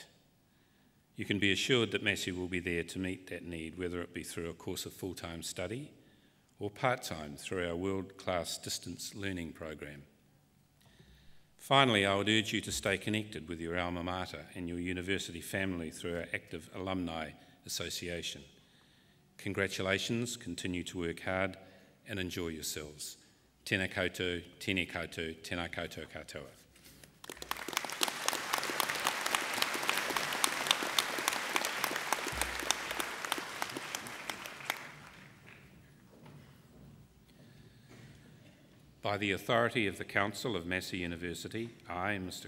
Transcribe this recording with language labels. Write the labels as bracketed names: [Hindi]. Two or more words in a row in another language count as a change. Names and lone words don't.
[English] You can be assured that Massey will be there to meet that need, whether it be through a course of full-time study or part-time through our world-class distance learning program. Finally, I would urge you to stay connected with your alma mater and your university family through our active alumni association. Congratulations, continue to work hard and enjoy yourselves. [Māori] Tēnā koutou, tēnā koutou, tēnā koutou katoa. [English] By the authority of the Council of Massey University, I, Mr.